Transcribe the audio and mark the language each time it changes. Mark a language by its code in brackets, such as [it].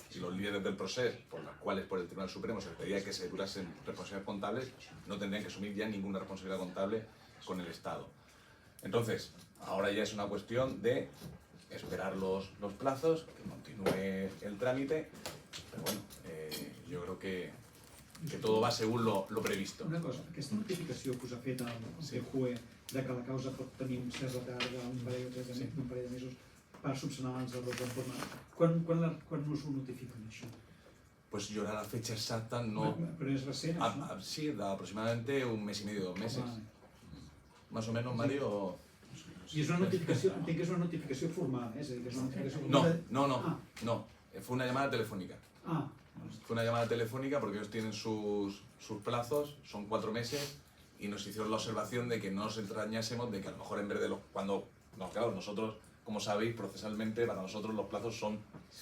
[es] Y los líderes del proceso, por los cuales por el Tribunal Supremo se les pedía que se durasen responsabilidades contables, no tendrían que asumir ya ninguna responsabilidad contable con el Estado. Entonces, ahora ya es una cuestión de esperar los plazos, que continúe el trámite, pero bueno, yo creo que todo va según lo previsto. [ca] Una cosa, aquesta notificació que us ha fet el Sí. TJUE de que la causa pot tenir un cert retard d'un parell o tres de, Sí. d'un parell de mesos per subsanar els errors de forma... Quan us ho notifiquen, això? [es] Pues yo ahora la fecha exacta no... [ca] Però és recent, això? [es] Sí, de aproximadamente un mes y medio, 2 meses. Vale. Más o menos, Mario. [ca] I és una notificació, entenc que és una notificació formal, és a dir, que és una notificació [es] No, [ca] formal... [es] no. Fue una llamada telefónica. Ah, Fue una llamada telefónica porque ellos tienen sus plazos, son 4 meses, y nos hicieron la observación de que no nos extrañásemos de que a lo mejor en vez de claro, nosotros, como sabéis, procesalmente para nosotros los plazos son este